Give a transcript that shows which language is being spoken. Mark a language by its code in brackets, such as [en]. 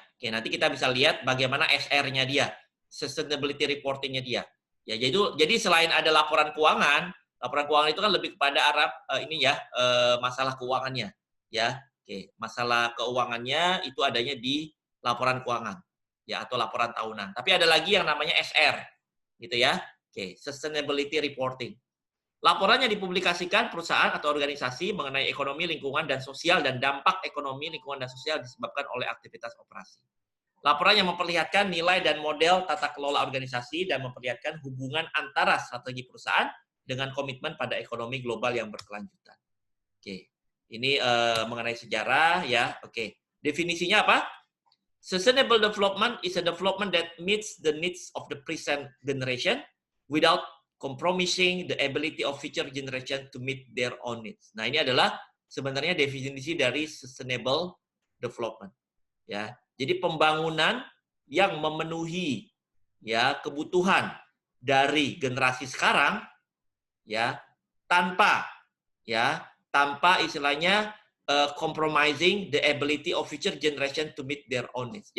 [id] Oke, nanti kita bisa lihat bagaimana SR-nya dia, sustainability reporting-nya dia. Ya, jadi selain ada laporan keuangan itu kan lebih kepada arah ini ya, masalah keuangannya, ya. Oke, masalah keuangannya itu adanya di laporan keuangan, ya, atau laporan tahunan. Tapi ada lagi yang namanya SR, gitu ya. Oke, sustainability reporting. Laporannya dipublikasikan perusahaan atau organisasi mengenai ekonomi, lingkungan, dan sosial dan dampak ekonomi, lingkungan, dan sosial disebabkan oleh aktivitas operasi. Laporan yang memperlihatkan nilai dan model tata kelola organisasi dan memperlihatkan hubungan antara strategi perusahaan dengan komitmen pada ekonomi global yang berkelanjutan. Oke, ini mengenai sejarah ya. Oke, definisinya apa? [en] Sustainable development is a development that meets the needs of the present generation without compromising the ability of future generation to meet their own needs. [id] Nah, ini adalah sebenarnya definisi dari sustainable development. Ya, jadi pembangunan yang memenuhi ya kebutuhan dari generasi sekarang ya tanpa istilahnya [en] compromising the ability of future generation to meet their own needs.